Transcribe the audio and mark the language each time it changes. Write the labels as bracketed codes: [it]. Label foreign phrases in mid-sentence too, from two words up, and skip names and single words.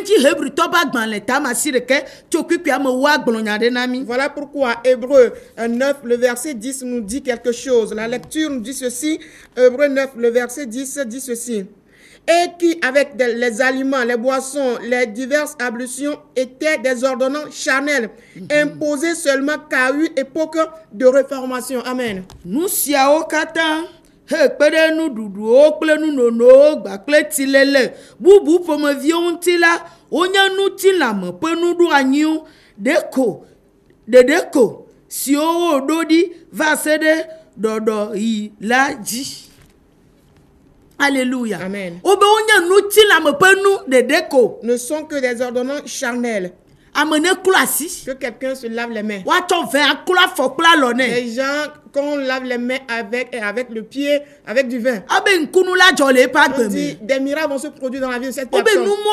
[fr] Voilà pourquoi Hébreux 9, le verset 10 nous dit quelque chose. La lecture nous dit ceci. Hébreux 9, le verset 10 dit ceci. Et qui, avec les aliments, les boissons, les diverses ablutions, étaient des ordonnances charnelles, imposées seulement qu'à une époque de réformation. Amen. [ee] Nous siao kata, kpede nu duduo kple nu nono gbakple tilele bubu ƒomeviwo ŋuti la wonye nu ti lãme ƒe nuɖo anyiwo ɖeɖeko siwo woɖo ɖi va se ɖe ɖɔɖɔɣi la dzi. [fr] Alléluia. Amen. Ne sont que des ordonnances charnelles. Que quelqu'un se lave les mains. Les gens, quand on lave les mains avec le pied, avec du vin, on dit, des miracles vont se produire dans la vie de cette personne.